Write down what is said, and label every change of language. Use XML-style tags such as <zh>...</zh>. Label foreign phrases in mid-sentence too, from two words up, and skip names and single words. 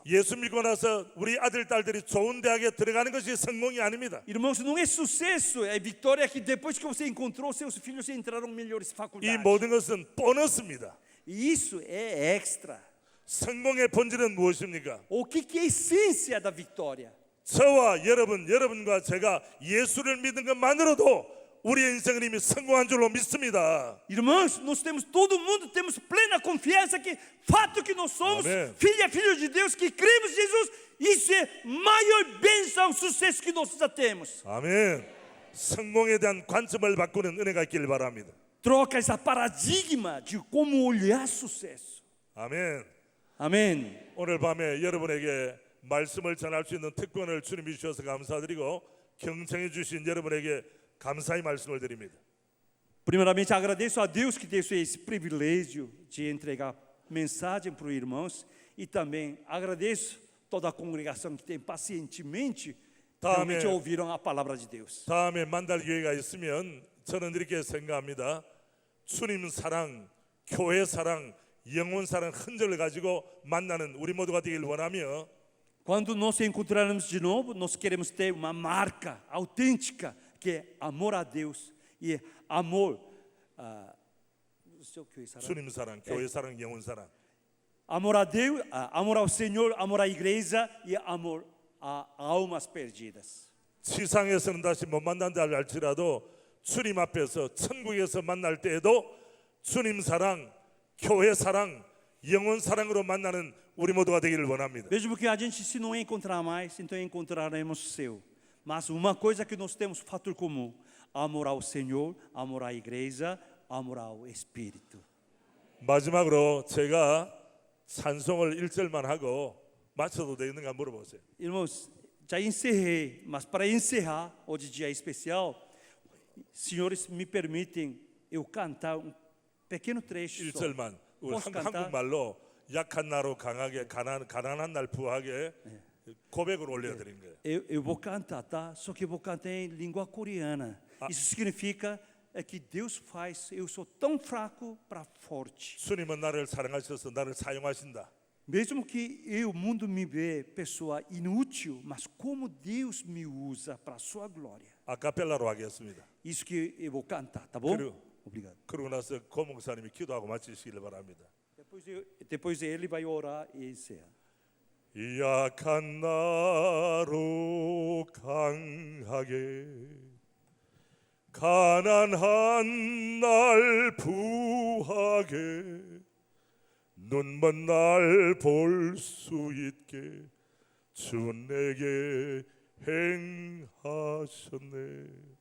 <ko>예수 믿고 나서 우리 아들 딸들이 좋은 대학에 들어가는 것이 성공이 아닙니다.</ko> <pt>Irmãos, não é sucesso, é vitória que depois que você encontrou seus filhos entraram em melhores</pt> <ko>이</ko> <pt>faculdades.</pt> <ko>모든 것은 보너스입니다.</ko> <pt>E isso é extra.</pt> <ko>성공의 본질은 무엇입니까?</ko> <pt>O que é a essência da vitória?</pt> <ko>저와 여러분, 여러분과 제가 예수를 믿는 것만으로도 우리의 인생은 이미 성공한 줄로 믿습니다.</ko> <pt>Irmãos, nós temos, todo mundo temos plena confiança que fato que nós somos Amém. filho de Deus, que cremos em Jesus, isso é maior bênção, sucesso que nós já temos.</pt> <ko>아멘. 성공에 대한 관점을 바꾸는 은혜가 있길 바랍니다.</ko> <pt>Troca essa paradigma de como olhar sucesso.</pt> <ko>아멘.</ko> <pt>Amém.</pt> <ko>오늘 밤에 여러분에게 말씀을 전할 수 있는 특권을 주님이 주셔서 감사드리고 경청해 주신 여러분에게 감사의 말씀을 드립니다.</ko> <pt>Primeiramente, agradeço a Deus que deu esse privilégio de entregar mensagem para os irmãos e também agradeço toda a congregação que tem pacientemente realmente ouviram a palavra de Deus.</pt> <ko>다음에 만날 기회가 있으면 저는 이렇게 생각합니다. 주님 사랑, 교회 사랑, 영혼 사랑 흔적을 가지고 만나는 우리 모두가 되길 원하며</ko> <pt>Quando nós encontrarmos de novo, nós queremos ter uma marca autêntica que é amor a Deus e amor</pt> <ko>주님 사랑, 교회 사랑, 영혼 사랑.</ko> <pt>amor a Deus, amor ao Senhor, amor à igreja e amor a almas perdidas.</pt> <ko>지상에서는 다시 못 만난다 할지라도 주님 앞에서 천국에서 만날 때에도 주님 사랑, 교회 사랑, 영혼 사랑으로 만나는 우리 모두가 되기를 원합니다.</ko> <pt>Mesmo que a gente se não encontrar mais, então encontraremos o seu. Mas uma coisa que nós temos fator comum: amor ao Senhor, amor à igreja, amor ao Espírito.</pt> <ko>마지막으로 제가 찬송을 1절만 하고 마쳐도 되는가 물어보세요.</ko> <pt>Irmãos, já encerrei, mas para encerrar, hoje dia especial, senhores me permitem eu cantar um pequeno trecho só.</pt> <ko>1절만 우리</ko> <pt>Posso cantar?</pt> <ko>한국말로 약한 나로 강하게 가난한 날 부하게 고백을 올려드린 거예요.</ko> <pt>Eu vou cantar, tá? Só que eu vou cantar em língua coreana. Isso significa que Deus faz eu sou tão fraco para forte.</pt> <ko>주님은 나를 사랑하셔서 나를 사용하신다.</ko> <pt>Mesmo que o mundo me vê pessoa inútil, mas como Deus me usa para a sua glória.</pt> <ko>아카펠라로 하겠습니다.</ko> <pt>Isso que eu vou cantar, tá bom?</pt> <ko>그리고-</ko> <pt>Obrigado.</pt> <ko>그러고 나서 고 목사님이 기도하고 마치시길 바랍니다.</ko> <pt>Depois ele vai orar e encerra.</pt> <ko>약한 나로 강하게 가난한 날 부하게 눈먼 날 볼 수 있게 주 내게 행하셨네.</ko>